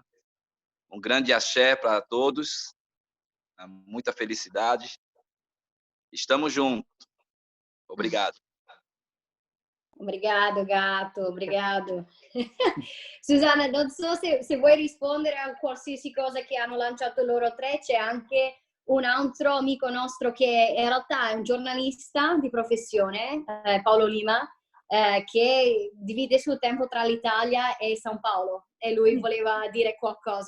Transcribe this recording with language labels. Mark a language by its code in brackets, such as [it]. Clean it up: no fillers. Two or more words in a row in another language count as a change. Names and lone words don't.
[pt] Um grande axé para todos, muita felicidade. Estamos juntos. Obrigado. Obrigado, Gato, obrigado. [it] Susanna, non so se vuoi rispondere a qualsiasi cosa che hanno lanciato loro tre. C'è anche un altro amico nostro che in realtà è un giornalista di professione, Paolo Lima, che divide il suo tempo tra l'Italia e San Paolo, e lui voleva dire qualcosa.